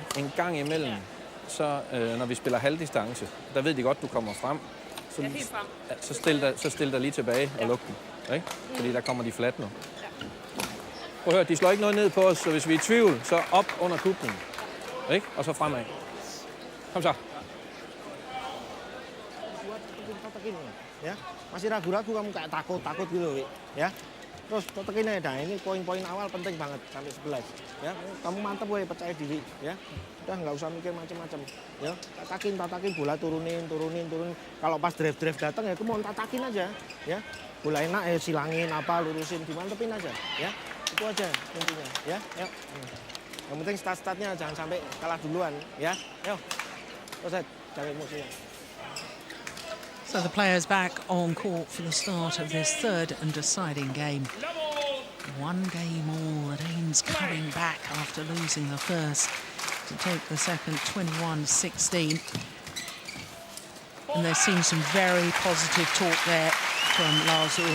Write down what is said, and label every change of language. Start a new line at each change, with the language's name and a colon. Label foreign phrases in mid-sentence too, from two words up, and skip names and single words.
Danish: En gang imellem, så når vi spiller halvdistance, der ved de godt, du kommer frem. Så, Ja, helt frem. så stil dig lige tilbage og luk den. Ikke? Fordi der kommer de flat nu. Prøv at høre, de slår ikke noget ned på os, så hvis vi er i tvivl, så op under kuplen. Ikke? Og så fremad. Kom så.
Indonesian: Ya, masih ragu-ragu kamu kayak takut gitu, Wi. Ya. Terus totokin aja, nah ini poin-poin awal penting banget sampai 11. Ya, kamu mantep woy, percaya diri, ya. Udah nggak usah mikir macam-macam. Ya, tatakin bola turunin. Kalau pas drive datang ya kamu tatakin aja, ya. Bola enak ya silangin apa, lurusin, dimantepin aja, ya. Itu aja intinya, ya. Yuk. Yang penting start-startnya jangan sampai kalah duluan, ya. Yuk. Terus cari musuhnya.
English: So the players back on court for the start of this third and deciding game. 1 game all, the Danes coming back after losing the first to take the second 21-16. And there seems some very positive talk there from Lars Ulla.